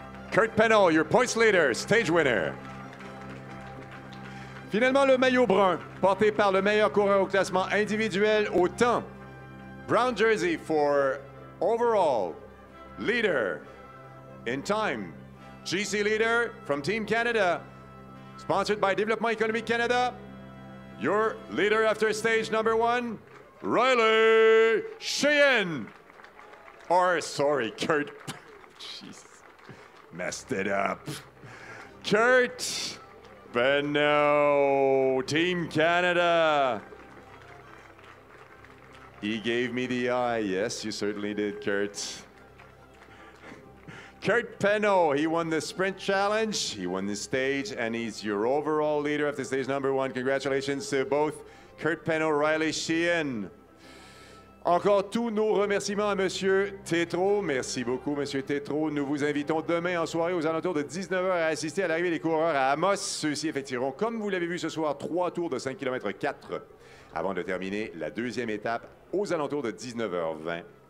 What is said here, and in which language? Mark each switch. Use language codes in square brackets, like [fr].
[en] Kurt Penneau, your points leader, stage winner. [fr] Finalement, le maillot brun, porté par le meilleur coureur au classement individuel au temps. [en] Brown jersey for overall leader in time. GC leader from Team Canada, sponsored by Développement économique Canada. Your leader after stage number 1, Riley Sheehan. Or, sorry, Kurt. Jeez, messed it up. Kurt Penneau, Team Canada. He gave me the eye. Yes, you certainly did, Kurt. Kurt Penneau, he won the sprint challenge, he won the stage, and he's your overall leader after stage number 1. Congratulations to both Kurt Penneau, Riley Sheehan. [fr] Encore tous nos remerciements à Monsieur Tétrault. Merci beaucoup, Monsieur Tétrault. Nous vous invitons demain en soirée aux alentours de 19h à assister à l'arrivée des coureurs à Amos. Ceux-ci effectueront, comme vous l'avez vu ce soir, 3 tours de 5 km 4 avant de terminer la deuxième étape aux alentours de 19h20.